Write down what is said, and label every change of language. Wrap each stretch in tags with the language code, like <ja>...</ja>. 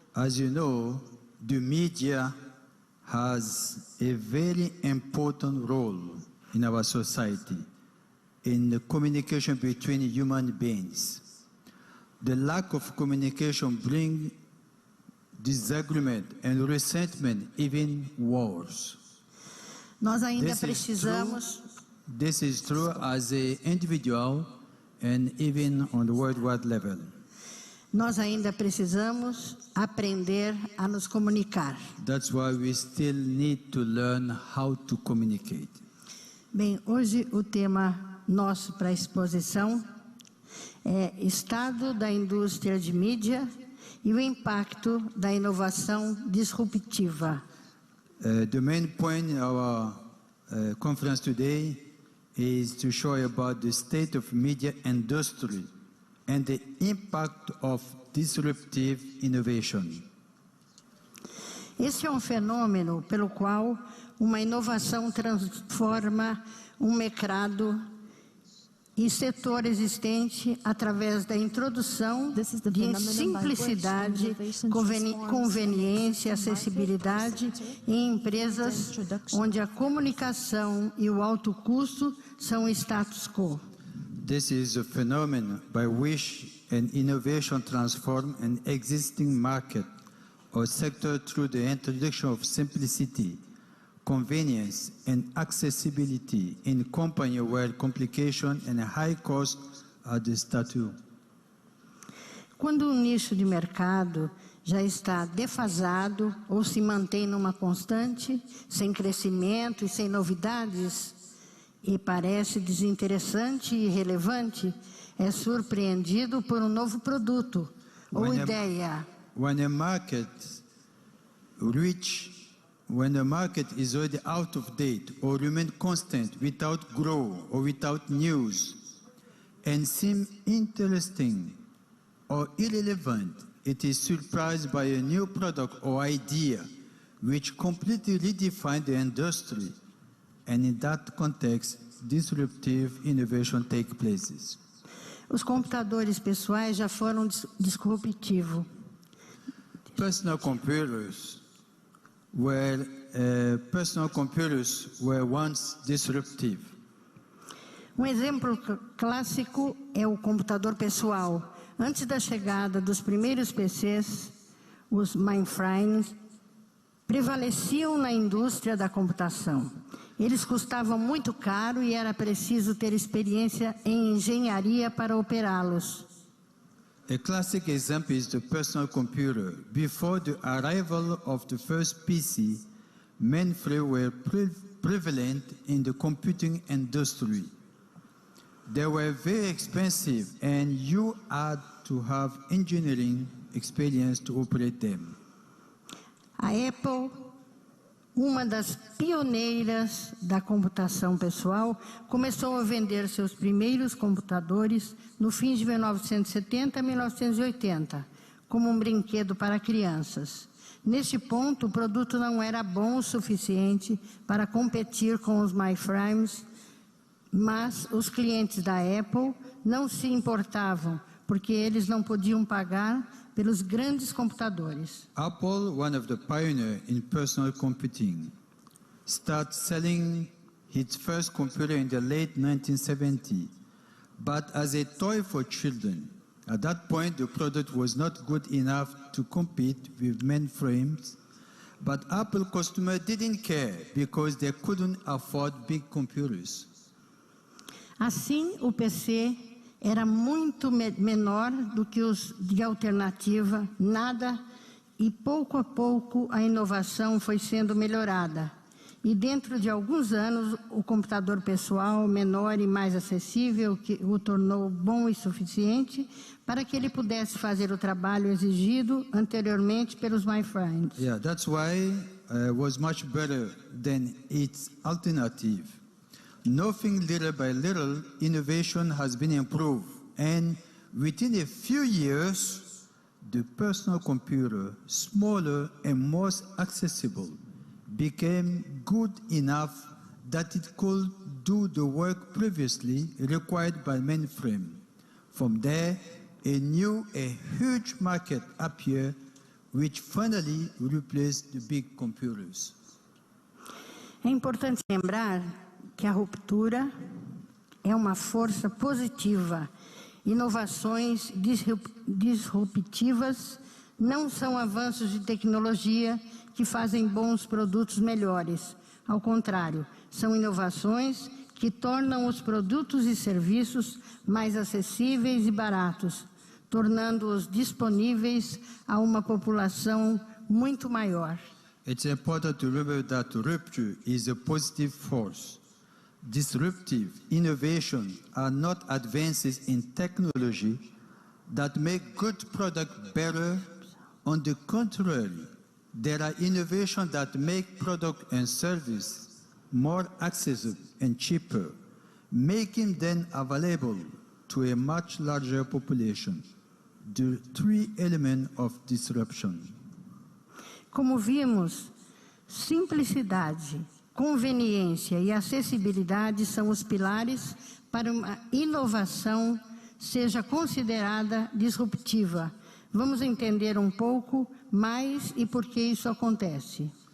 <en>As you know, the media has a very important role in our society in the communication between human beings. The lack of communication brings disagreement and resentment, even wars.</en> <pt>Nós ainda precisamos.</pt> <en>This is true as an individual and even on the worldwide level.</en> <pt>Nós ainda precisamos aprender a nos comunicar.</pt> <en>That's why we still need to learn how to communicate.</en> <pt>Bem, hoje o tema nosso para a exposição é Estado da Indústria de Mídia e o impacto da inovação disruptiva.</pt> <en>The main point in our conference today is to show about the state of media industry and the impact of disruptive innovation.</en> <pt>Esse é um fenômeno pelo qual uma inovação transforma um mercado e setor existente através da introdução de simplicidade, conveniência, acessibilidade em empresas onde a comunicação e o alto custo são status quo.</pt> <en>This is a phenomenon by which an innovation transforms an existing market or sector through the introduction of simplicity, convenience and accessibility in company where complication and high cost are the status.</en> <pt>Quando um nicho de mercado já está defasado ou se mantém numa constante, sem crescimento e sem novidades, e parece desinteressante e irrelevante, é surpreendido por um novo produto ou ideia.</pt> <en>When a market is already out of date or remain constant without growth or without news and seem interesting or irrelevant, it is surprised by a new product or idea which completely redefines the industry. And in that context, disruptive innovation takes place.</en> <pt>Os computadores pessoais já foram disruptivos.</pt> <en>Personal computers were once disruptive.</en> <pt>Um exemplo clássico é o computador pessoal. Antes da chegada dos primeiros PCs, os mainframes prevaleciam na indústria da computação. Eles custavam muito caro e era preciso ter experiência em engenharia para operá-los.</pt> <en>A classic example is the personal computer. Before the arrival of the first PC, mainframes were prevalent in the computing industry. They were very expensive and you had to have engineering experience to operate them.</en> <pt>A Apple, uma das pioneiras da computação pessoal, começou a vender seus primeiros computadores no fim de 1970 a 1980, como um brinquedo para crianças. Neste ponto, o produto não era bom o suficiente para competir com os mainframes, mas os clientes da Apple não se importavam, porque eles não podiam pagar pelos grandes computadores.</pt> <en>Apple, one of the pioneers in personal computing, started selling its first computer in the late 1970s, but as a toy for children. At that point, the product was not good enough to compete with mainframes, but Apple customers didn't care because they couldn't afford big computers.</en> <pt>Assim, o PC era muito menor do que os de alternativa, nada, e pouco a pouco a inovação foi sendo melhorada. E dentro de alguns anos, o computador pessoal menor e mais acessível, que o tornou bom e suficiente para que ele pudesse fazer o trabalho exigido anteriormente pelos mainframes.</pt> <en>Yeah, that's why it was much better than its alternative. Nothing little by little, innovation has been improved, and within a few years, the personal computer, smaller and more accessible, became good enough that it could do the work previously required by mainframe. From there, a huge market appeared, which finally replaced the big computers.</en> <pt>É importante lembrar que a ruptura é uma força positiva. Inovações disruptivas não são avanços de tecnologia que fazem bons produtos melhores. Ao contrário, são inovações que tornam os produtos e serviços mais acessíveis e baratos, tornando-os disponíveis a uma população muito maior.</pt> <en>It's important to remember that rupture is a positive force. Disruptive innovation are not advances in technology that make good product better. On the contrary, there are innovations that make product and service more accessible and cheaper, making them available to a much larger population. The three elements of disruption.</en> <pt>Como vimos, simplicidade, conveniência e acessibilidade são os pilares para uma inovação seja considerada disruptiva. Vamos entender um pouco mais e por que isso acontece.</pt>